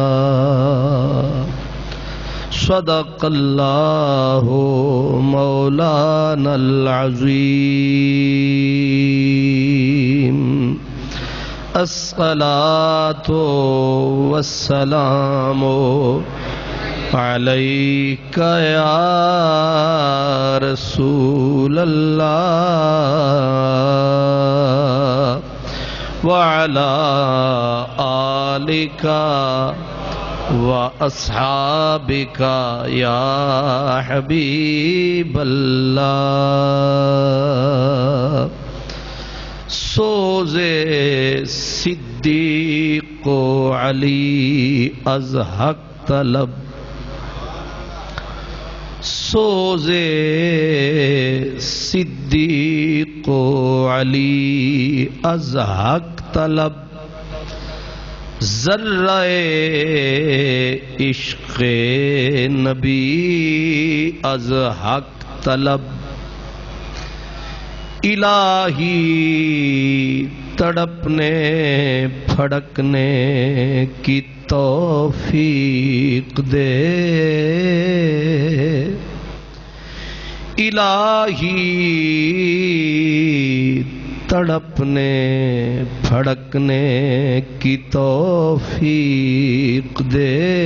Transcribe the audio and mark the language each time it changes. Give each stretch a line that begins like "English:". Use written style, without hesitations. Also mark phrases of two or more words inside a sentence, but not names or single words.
Arabic: صدق اللہ مولانا العظیم الصلاة والسلام علیک یا رسول اللہ وعلی آلک وَأَصْحَابِكَ يَا حبیب
Persian: اللہ سوز صدیق و علی از حق طلب سوز صدیق و علی از حق طلب ذرہ عشق نبی از حق طلب
Urdu: الہی تڑپنے پھڑکنے کی توفیق دے الہی تڑپنے پھڑکنے کی توفیق دے